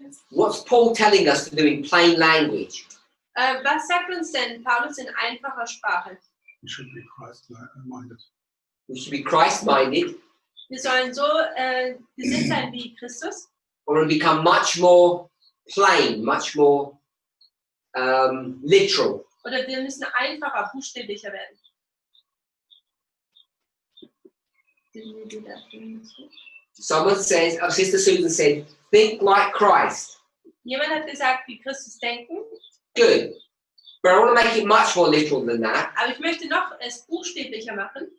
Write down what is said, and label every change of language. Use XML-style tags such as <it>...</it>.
<en>What's Paul telling us to do in plain language?</en> <de>Was sagt uns denn Paulus in einfacher Sprache?</de> <en>We should be Christ-minded. We should be Christ-minded,</en> <de>Wir sollen so gesinnt sein wie Christus</de> <en>or become much more plain, much more literal.</en> <de>oder wir müssen einfacher, buchstäblicher werden.</de> <en>Someone says, Sister Susan said, think like Christ.</en> <de>Jemand hat gesagt, wie Christus denken.</de> <en>Good. But I want to make it much more literal than that.</en> <de>Aber ich möchte noch es buchstäblicher machen.</de>